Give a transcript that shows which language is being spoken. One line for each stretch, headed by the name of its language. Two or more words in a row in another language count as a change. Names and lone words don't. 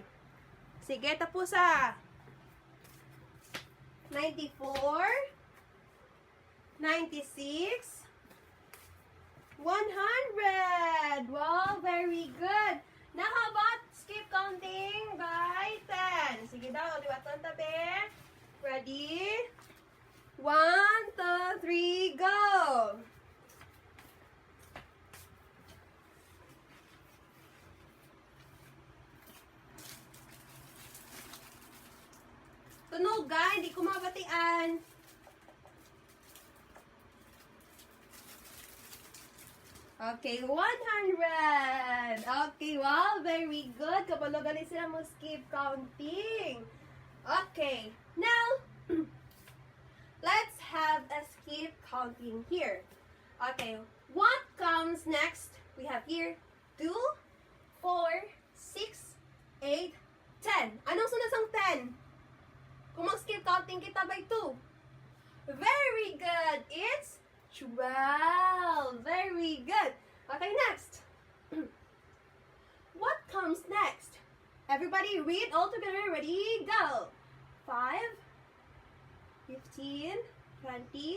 Hiligaynon: Sige, tapos sa 94, 96, 100.
English: Wow, very good. Now, how about skip counting by 10?
Hiligaynon: Sige daw, diba ito ang tabi?
English: Ready? 1, 2, 3, go!
Hiligaynon: Tunog, hindi ko mabatian.
English: Okay, 100. Okay, wow, very good.
Hiligaynon: Kabalo gali sila mo
English: skip counting. Okay, now, let's have a skip counting here. Okay, what comes next? We have here 2, 4, 6, 8, 10.
Hiligaynon: Anong sunod sang 10? Kung mag-
English: skip counting
Hiligaynon: kita by 2.
English: Very good. It's 12. Very good. Okay, next. What comes next? Everybody read all together. Ready? Go. 5, 15, 20.